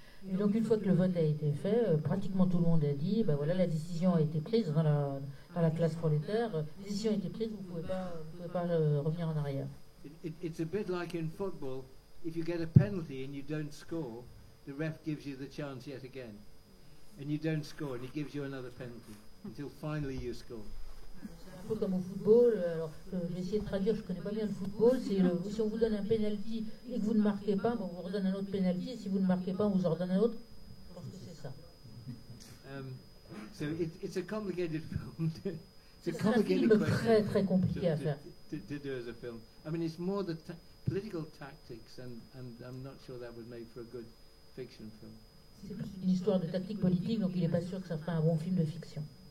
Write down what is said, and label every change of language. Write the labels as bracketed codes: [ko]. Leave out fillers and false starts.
[fr] Et donc une fois que le vote a été fait, pratiquement tout le monde a dit, ben voilà, la décision a été prise dans la classe prolétaire, la décision a été prise, vous pouvez pas revenir en arrière. [en] It's a bit like in football, if you get a penalty and you don't score, the ref gives you the chance yet again. And you don't score, and he gives you another penalty, until finally you score. [fr] C'est un peu comme au football, alors je vais essayer de traduire, je connais pas bien le football, c'est si on vous donne un penalty et que vous ne marquez pas, bon, on vous redonne un autre penalty, et si vous ne marquez pas, on vous en redonne un autre. Je pense que c'est ça. [en] So it's a complicated film. [fr] C'est un film très très compliqué à faire. [en] To do as a film. I mean, it's more the political tactics, and I'm not sure that would make for a good fiction film. [fr] C'est plus une histoire de tactique politique, donc il n'est pas sûr que ça fera un bon film de fiction.